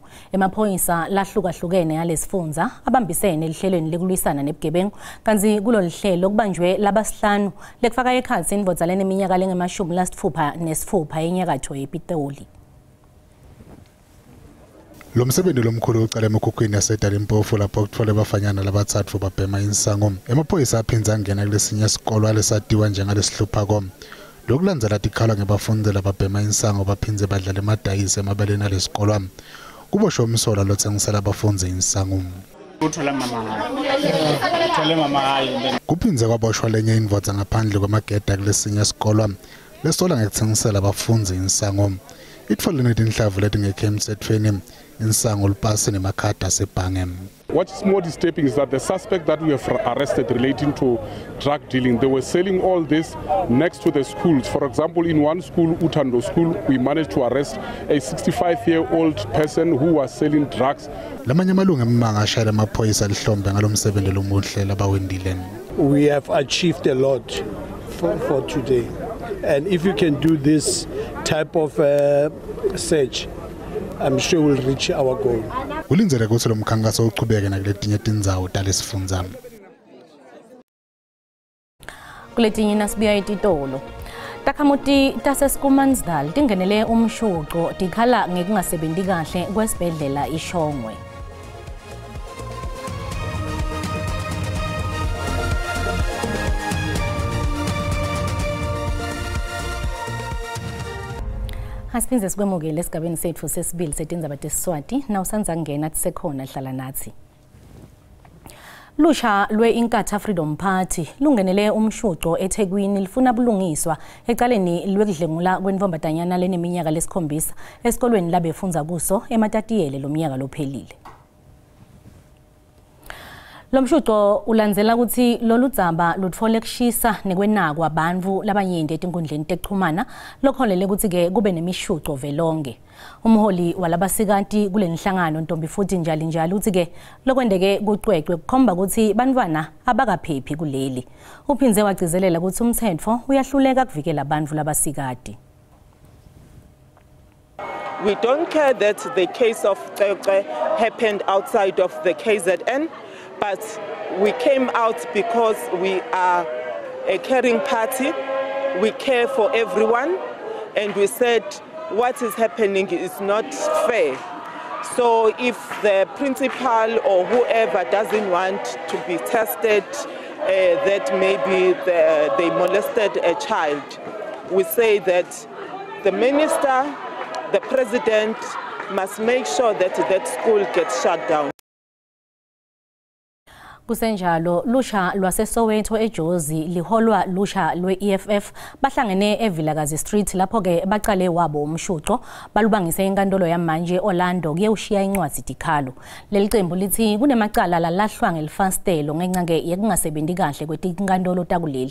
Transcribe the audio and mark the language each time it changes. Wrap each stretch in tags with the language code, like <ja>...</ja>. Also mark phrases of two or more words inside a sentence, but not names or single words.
<ss>Emaphoyisa lahlukahlukene yalesifundza abambisene elihlelweni lokulwisana nebugebengu kanzi kulo lihlelo kubanjwe labasihlanu lekufaka ekhatsi indvodza leneminyaka lengu-66 enyakatho yePitoli. Lo msebenzi lomkhulu uqale emkhukhwini yaseDalimpofu lapho kutfole abafanyana labatsatfu babhema insango. Emaphoyisa aphinza angena kulesinye isikolo alesatiwa njengalesihlupha lokulandzela tikhala ngebafundi lababhema insango baphinze badlala emadayisi emabeleni alesikolo. Kubosho umsola lotsengisela abafundi insango. Kuphinze kwaboshwa lenye indvodza ngaphandle kwamageda kulesinye isikolo lesola ngekutsengisela abafundi insango. Itfole netinhlavu letingekho emthethweni insango lipasi nemakhadi asebhange.</ss> <en>What is more disturbing is that the suspect that we have arrested relating to drug dealing, they were selling all this next to the schools. For example, in one school, Utando School, we managed to arrest a 65-year-old person who was selling drugs. We have achieved a lot for today. And if you can do this type of search, I'm sure we'll reach our goal.</en> <ss>Kulinzele ukuthi lo mkhankaso uqhubeke nakuletinye tindzawo talesifundza. Kuletinye nasibuya eTitolo. Takhamuti taseSkumansdal tingenele umshuqo tikhala ngekungasebenzi kahle kwesibhedlela iShongwe. Asiphinze sikwemukele esigabeni sethu sesibili setindzaba tesiswati nawusanza ngena tisekhona hlala nathi. Lusha lwe-Inkatha Freedom Party lungenele umshuqo eThekwini lifuna bulungiswa ecaleni lwekudlengula kwenvombatanyana leneminyaka lesikhombisa esikolweni labefundza kuso ematatiyele lomnyaka lophelile. Lomshuqo ulandzela ukuthi lolu dzaba lutfole kushisa nekwenakwa abantfu labanyenti etinkundleni tekuchumana lokholele ukuthi ke kube nemishuqo velonke. Umholi walabasikati kule nhlangano Ntombi futhi njalo uthi ke lokwendeke kucwecwe kukhomba ukuthi bantwana abakaphephi kuleli. Uphinze wagcizelela ukuthi umthetho uyahluleka kuvikela abantfu labasikati.</ss> <en>We don't care that the case of Cece happened outside of the KZN. But we came out because we are a caring party, we care for everyone, and we said what is happening is not fair. So if the principal or whoever doesn't want to be tested that maybe they molested a child, we say that the minister, the president must make sure that that school gets shut down.</en> <ss>Kusenjalo lusha lwaseSoweto eJozi liholwa lusha lwe-EFF bahlangene eVilakazi Street lapho ke baqale wabo umshuqo balubangise enkantolo yamanje Orlando kuyewushiya incwadi tikhalo. Leli qembu lithi kunemacala lalahlwa ngelifastelo ngenxa yekungasebenzi kahle kwetinkantolo takuleli.</ss>